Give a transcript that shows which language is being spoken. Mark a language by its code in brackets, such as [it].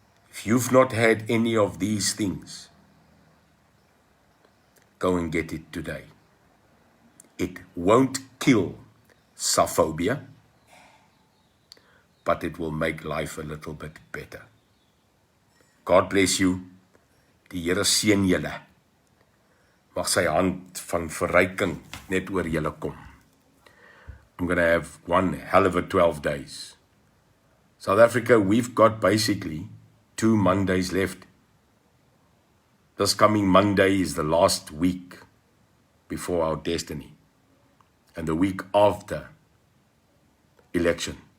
[en] If you've not had any of these things, go and get it today. It won't kill saphobia, but it will make life a little bit better. God bless you. [af] Die Here seën julle. Mag sy hand van verryking net oor julle kom. [en] I'm going to have one hell of a 12 days. South Africa, we've got basically 2 Mondays left. This coming Monday is the last week before our destiny. And the week after, election.